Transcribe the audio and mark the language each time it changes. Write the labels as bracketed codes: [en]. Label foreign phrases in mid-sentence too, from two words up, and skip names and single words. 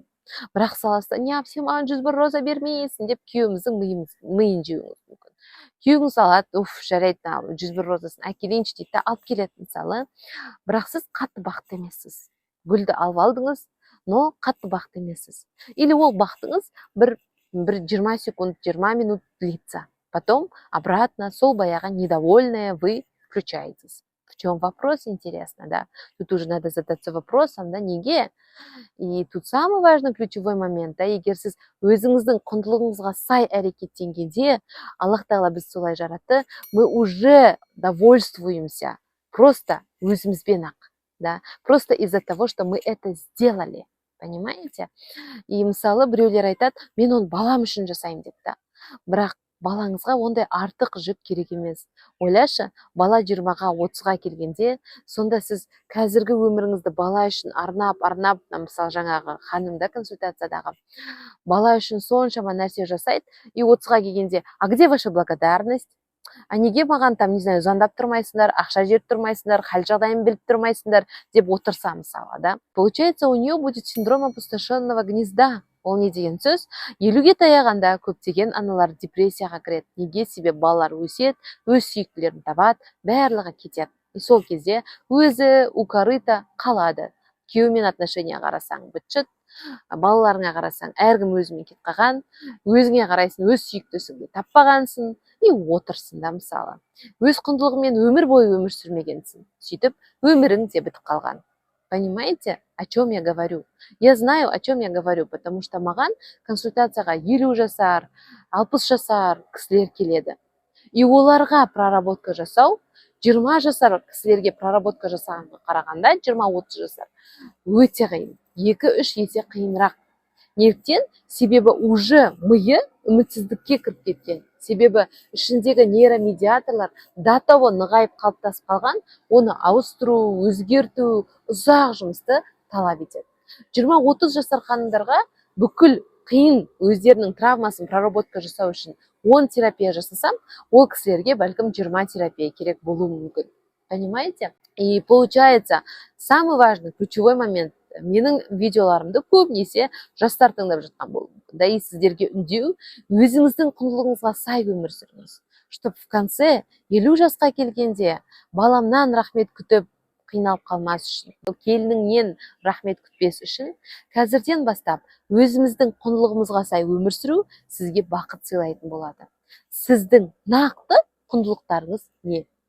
[kk] Бірақ саласында, не, сен маған 101 роза бермейсің деп күйеуіміздің миын жеуіңіз мүмкін. Күйеуіңіз алады, жарайды, 101 розасын әкелейінші дейді, алып келеді мысалы. Бірақ сіз қатты бақытты емессіз. Гүлді алып алдыңыз, но қатты бақытты емессіз. Или ол бақытыңыз бір бір 20 секунд, 20 минут длится. [ru] Потом обратно [kk] сол баяғы [ru] недовольное вы включаетесь. В чем вопрос, интересно, да? Тут уже надо задаться вопросом, да, неге? И тут самый важный ключевой момент, [kk] да, егер сіз өзіңіздің құндылығыңызға сай әрекеттенгенде, Аллах Тағала біз солай жаратты, [ru] мы уже довольствуемся просто [kk] өзімізбен ақ, [ru] да, просто из-за того, что мы это сделали, понимаете? [kk] И мысалы біреулер айтады, мен оны балам үшін жасаймын деп, да. Бірақ балаңызға ондай артық жүк керек емес. Ойлашы, бала 20-ға 30-ға келгенде, сонда сіз қазіргі өміріңізді бала үшін арнап, мысалы жаңағы ханымда консультациядағы бала үшін соншама нәрсе жасайды, и 30-ға келгенде, [ru] а где ваша благодарность? А [kk] неге маған [ru] там, не знаю, [kk] звондап тұрмайсыңдар, ақша жеп тұрмайсыңдар, хал жағдайын біліп тұрмайсыңдар деп отырса мысалы, да? [ru] Получается, у нее будет синдром опустошенного гнезда. [kk] Ол не деген сөз? 50-ге таяғанда көптеген аналар депрессияға кіреді. Неге? Себебі балалар өседі, өз сүйіктілерін табады, барлығы кетеді. И сол кезде өзі [ru] у корыта [kk] қалады. Күйеумен отношения қарасаң бітшіт, балаларыңа қарасаң әркім өзімен кетіп қалған, өзіңе қарайсың, өз сүйіктісіңді таппағансың, и отырсың да мысалы. Өз құндылығымен өмір бойы өмір сүрмегенсің. Сөйтіп, өмірің де бітіп қалған. [ru] Понимаете, о чем я говорю? Я знаю, о чем я говорю, потому что [kk] маған консультацияға 50 жасар, 60 жасар кісілер келеді. И оларға проработка жасау, 20 жасар кісілерге проработка жасағанға қарағанда, 20-30 жасар өте қиын. 2-3 есе қиынырақ. Неліктен? Себебі уже миы үмітсіздікке кіріп кеткен. Себебі ішіндегі нейромедиаторлар [ru] до того [kk] нығайып қалыптасып қалған, оны ауыстыру, өзгерту ұзақ жұмысты талап етеді. 20-30 жасар ханымдарға бүкіл қиын өздерінің травмасын проработка жасау үшін 10 терапия жасасам, ол кісілерге бәлкім 20 терапия керек болуы мүмкін. [ru] Понимаете? И получается, самый важный, ключевой момент, [kk] менің видеоларымды көбінесе жастар тыңдап жатқан болуы мүмкін. Да, и сіздерге үндеу, өзіңіздің құндылығыңызға сай өмір сүріңіз. [ru] Чтоб в конце [kk] 50 жасқа келгенде баламнан рахмет күтіп қиналып қалмас үшін, келініңнен рахмет күтпес үшін, қазірден бастап өзіміздің құндылығымызға сай өмір сүру сізге бақыт сыйлайтын болады. Сіздің нақты құндылықтарыңыз не?